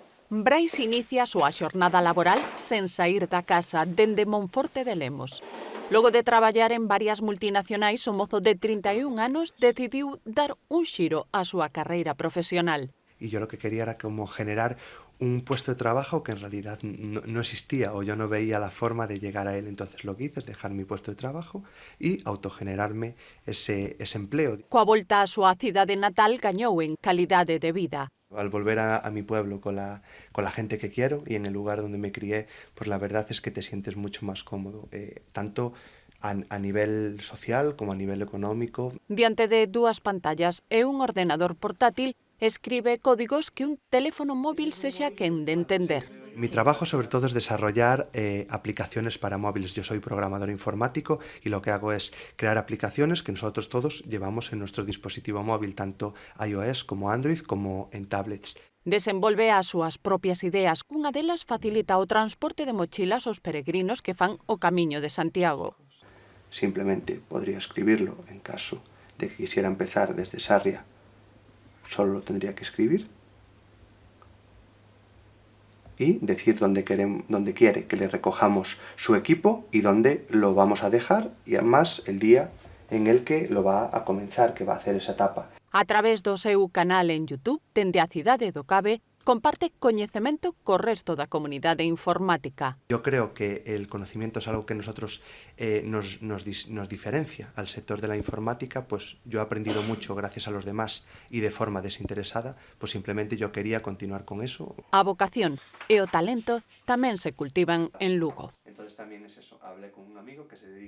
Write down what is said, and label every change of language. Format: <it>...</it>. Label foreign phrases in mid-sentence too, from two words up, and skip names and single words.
<gl>Brais inicia a súa xornada laboral sen saír da casa dende Monforte de Lemos. Logo de traballar en varias multinacionais, o mozo de 31 anos decidiu dar un xiro á súa carreira profesional.</gl> <es>Y yo lo que quería era como generar un puesto de trabajo que en realidad no existía o yo no veía la forma de llegar a él. Entonces lo que hice es dejar mi puesto de trabajo y autogenerarme ese empleo.</es> <gl>Coa volta á súa cidade natal gañou en calidade de vida.</gl> <es>Al volver a mi pueblo con la gente que quiero y en el lugar donde me crié, pues la verdad es que te sientes mucho más cómodo, tanto a nivel social como a nivel económico.</es> <gl>Diante de dúas pantallas e un ordenador portátil, escribe códigos que un teléfono móvil sexa quen de entender.</gl> <es>Mi trabajo sobre todo es desarrollar aplicaciones para móviles. Yo soy programador informático y lo que hago es crear aplicaciones que nosotros todos llevamos en nuestro dispositivo móvil, tanto iOS como Android como en tablets.</es> <gl>Desenvolve as súas propias ideas. Unha delas facilita o transporte de mochilas aos peregrinos que fan o Camiño de Santiago.</gl> <es>Simplemente podría escribirlo en caso de que quisiera empezar desde Sarria. Solo lo tendría que escribir y decir dónde quiere que le recojamos su equipo y dónde lo vamos a dejar y además el día en el que lo va a comenzar, que va a hacer esa etapa.</es> <gl>A través do seu canal en YouTube, dende a cidade do Cabe, comparte coñecemento co resto da comunidade informática.</gl> <es>Yo creo que el conocimiento es algo que nosotros nos diferencia al sector de la informática, pues yo he aprendido mucho gracias a los demás y de forma desinteresada, pues simplemente yo quería continuar con eso.</es> <gl>A vocación e o talento tamén se cultivan en Lugo.</gl> <es>Entonces también es eso, hablé con un amigo que se dedica</es>